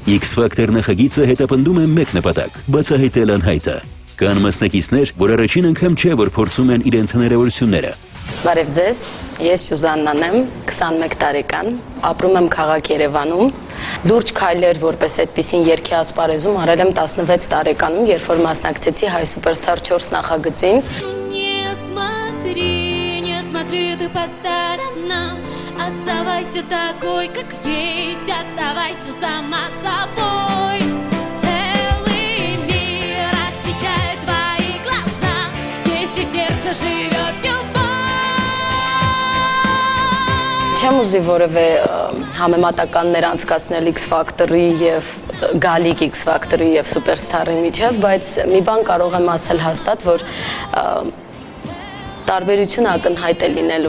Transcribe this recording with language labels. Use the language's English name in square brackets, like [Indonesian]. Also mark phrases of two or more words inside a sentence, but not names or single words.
[Armenian] X-Factor նախագիծը հետապնդում է մեկ նպատակ՝ բացահայտել անհայտը։ Կան մասնակիցներ, որ առաջին անգամ չէ, որ փորձում են իրենց հնարավորությունները։ Բարև ձեզ, ես Սյուզաննան եմ, 21 տարեկան, ապրում եմ քաղաք Երևանում։ Լուրջ քայլեր, որպես այդպիսին երգի ասպարեզում արել եմ 16 տարեկանում, երբ որ մասնակցեցի Հայ Սուպերստար 4 նախագծին։ [Russian] Не смотри ты по сторонам, оставайся такой, как есть, оставайся сама собой. Целый мир освещает твои глаза, если в сердце живет любовь. [Armenian] Չեմ ուզի որևէ համեմատականներ անցկացնել X-Factor-ի եւ գալիք X-Factor-ի եւ Superstar-ի միջեւ, բայց մի բան կարող եմ ասել հաստատ, որ տարբերությունը ակնհայտ է լինելու։